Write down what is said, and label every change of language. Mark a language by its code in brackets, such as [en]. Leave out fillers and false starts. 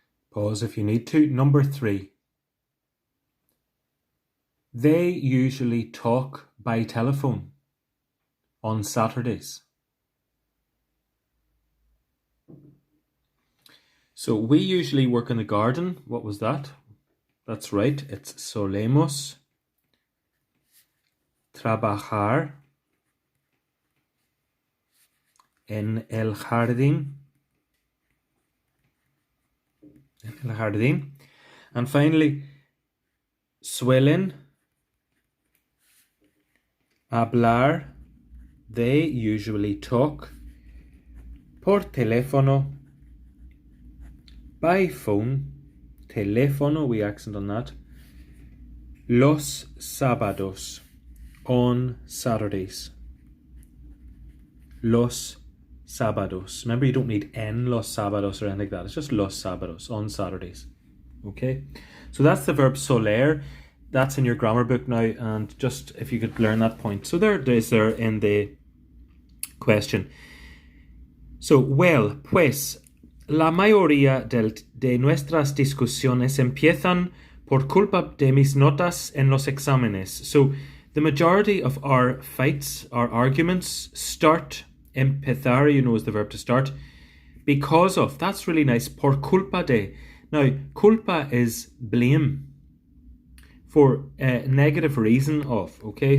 [en] Pause if you need to. Number 3, they usually talk by telephone on Saturdays. So we usually work in the garden. What was that? That's right. It's [es] solemos trabajar en el jardín. En el jardín. [en] And finally, [es] suelen hablar. [en] They usually talk [es] por teléfono. [en] By phone, teléfono, we accent on that. [es] Los sábados, [en] on Saturdays. [es] Los sábados. [en] Remember, you don't need [es] en los sábados [en] or anything like that. It's just [es] los sábados, [en] on Saturdays. Okay? So that's the verb soler. That's in your grammar book now, and just if you could learn that point. So there it is there in the question. So, well, [es] pues, la mayoría de nuestras discusiones empiezan por culpa de mis notas en los exámenes. [en] So, the majority of our fights, our arguments, start, empezar, you know, is the verb to start, because of. That's really nice. [es] Por culpa de. [en] Now, culpa is blame. for a negative reason of, okay?